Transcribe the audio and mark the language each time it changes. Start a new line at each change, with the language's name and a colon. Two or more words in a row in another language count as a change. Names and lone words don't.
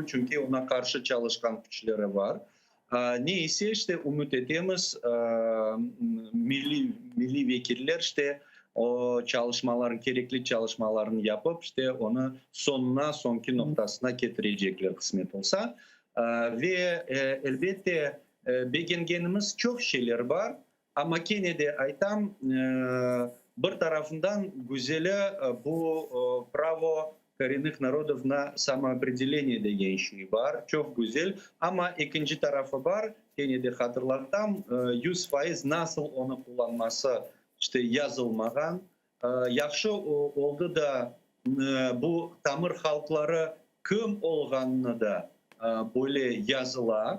Crimean Tatar: Çünkü ona karşı çalışkan güçleri var. Neyse işte umut edemiz milli vekiller işte o çalışmaların, gerekli çalışmalarını yapıp işte onu sonki noktasına getirecekler kısmet olsa. Ve elbette beğengenimiz çok şeyler var ama yine de aytam bir tarafından güzeli bu
Russian: право коренных народов на самоопределение
Crimean Tatar: деген şey var. Çok güzel. Ama ikinci tarafı var. Yine de hatırlatam 100% nasıl onu kullanması işte yazılmagan. Yaxşı oldu da bu tamır halkları kim olganını da böyle yazıla.